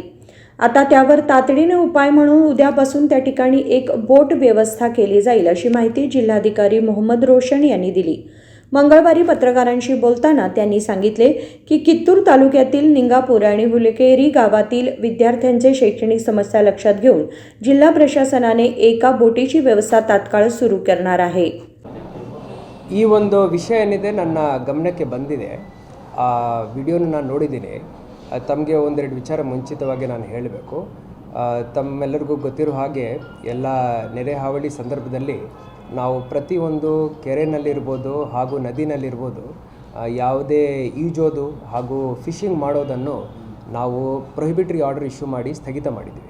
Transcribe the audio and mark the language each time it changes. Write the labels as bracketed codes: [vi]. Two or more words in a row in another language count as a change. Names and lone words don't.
[mr] आता त्यावर तातडीने उपाय म्हणून उद्यापासून त्या ठिकाणी एक बोट व्यवस्था केली जाईल अशी माहिती जिल्हाधिकारी मोहम्मद रोशन यांनी दिली. मंगळवारी पत्रकारांशी बोलताना त्यांनी सांगितले की कित्तूर तालुक्यातील निंगापूर आणि हुलकेरी गावातील विद्यार्थ्यांचे शैक्षणिक समस्या लक्षात घेऊन जिल्हा प्रशासनाने एका बोटीची व्यवस्था तात्काळ सुरू करणार आहे. [kn] ಈ ಒಂದು ವಿಷಯ ಏನಿದೆ ನನ್ನ ಗಮನಕ್ಕೆ ಬಂದಿದೆ. ಆ ವಿಡಿಯೋನ ನಾನು ನೋಡಿದ್ದೀನಿ. ತಮಗೆ ಒಂದೆರಡು ವಿಚಾರ ಮುಂಚಿತವಾಗಿ ನಾನು ಹೇಳಬೇಕು. ತಮ್ಮೆಲ್ಲರಿಗೂ ಗೊತ್ತಿರೋ ಹಾಗೆ ಎಲ್ಲ ನೆರೆ ಹಾವಳಿ ಸಂದರ್ಭದಲ್ಲಿ ನಾವು ಪ್ರತಿಯೊಂದು ಕೆರೆನಲ್ಲಿರ್ಬೋದು ಹಾಗೂ ನದಿನಲ್ಲಿರ್ಬೋದು ಯಾವುದೇ ಈಜೋದು ಹಾಗೂ ಫಿಶಿಂಗ್ ಮಾಡೋದನ್ನು ನಾವು [en] prohibitory order issue [kn] ಮಾಡಿ ಸ್ಥಗಿತ ಮಾಡಿದ್ದೀವಿ.